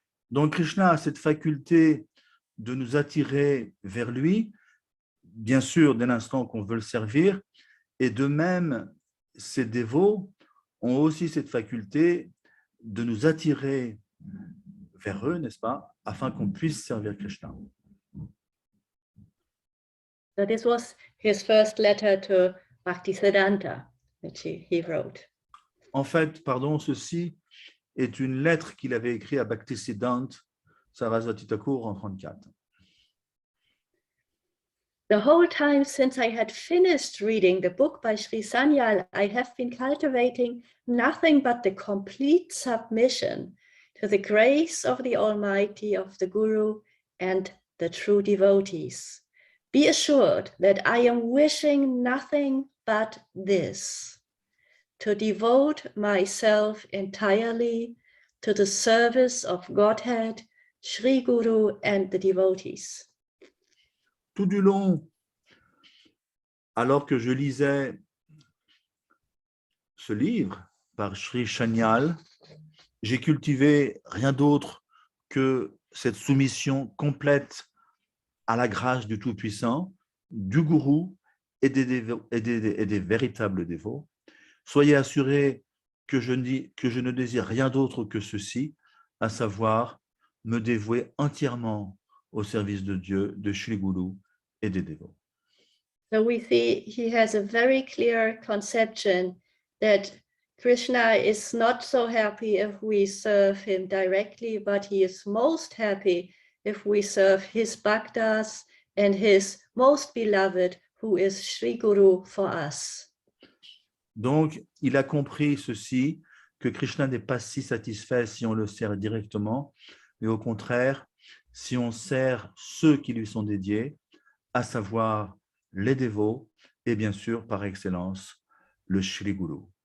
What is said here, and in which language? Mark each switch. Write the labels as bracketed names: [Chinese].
[French] Donc Krishna a cette faculté de nous attirer vers lui, bien sûr dès l'instant qu'on veut le servir, et de même ces dévots ont aussi cette faculté de nous attirer vers eux, n'est-ce pas, afin qu'on puisse servir Krishna. [English] So this was his first letter to Bhaktisiddhanta, which he wrote. [French] En fait, pardon, ceci est une lettre qu'il avait écrite à Bhaktisiddhanta Saraswati Thakur en 34. [English] The whole time since I had finished reading the book by Sri Sanyal, I have been cultivating nothing but the complete submission to the grace of the Almighty, of the Guru, and the true devotees. Be assured that I am wishing nothing but this, to devote myself entirely to the service of Godhead, Sri Guru, and the devotees. [French] Tout du long, alors que je lisais ce livre par Sri Sanyal, j'ai cultivé rien d'autre que cette soumission complète à la grâce du Tout-Puissant, du Gourou et des véritables dévots. Soyez assurés que je ne désire rien d'autre que ceci, à savoir me dévouer entièrement au service de Dieu, de Shri Guru et des dévots. [English] So we see he has a very clear conception that Krishna is not so happy if we serve him directly, but he is most happy if we serve his bhaktas and his most beloved, who is Sri Guru for us. [French] Donc, il a compris ceci, que Krishna n'est pas si satisfait si on le sert directement, mais au contraire, si on sert ceux qui lui sont dédiés, à savoir les dévots et bien sûr, par excellence, le Shri Guru.